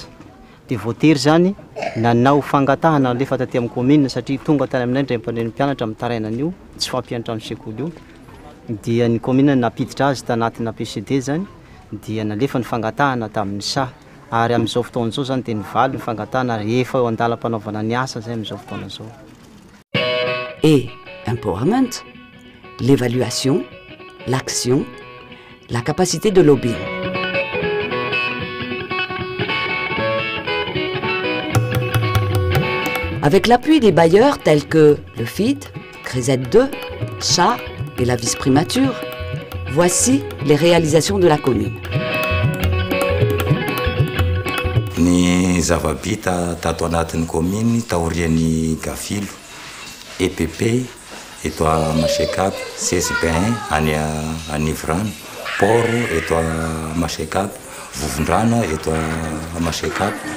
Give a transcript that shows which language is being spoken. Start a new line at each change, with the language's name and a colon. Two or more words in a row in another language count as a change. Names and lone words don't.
Malagasy: Dia voatery zany nanao fangatahana lefa taty amin'ny commune satria tonga tany aminay ndray mpaneny mpianatra amin'ny tarainan'io tsy fampian'ny trano sekoly io. Dia ny commune napiditra azy tanatina PCD zany dia nalefa ny fangatahana tamin'ny saha ary amin'izao fotoana zao zany dia nivaly ny fangatahana rehefa eo andalam-panaovana ny asa zay amin'izao fotoana zao.
French: Et empowerment, l'évaluation, l'action, la capacité de lobbying. Avec l'appui des bailleurs tels que le FID, Grisette 2, Chat et la vice-primature, voici les réalisations de la commune.
Malagasy: Ny zava-bita tato anatin'ny commune taorian'ny Gafilo, EPP eto à Masekap, CSB1 any Anivrano, Poro eto à Masekap, Vovondrano eto à Masekap.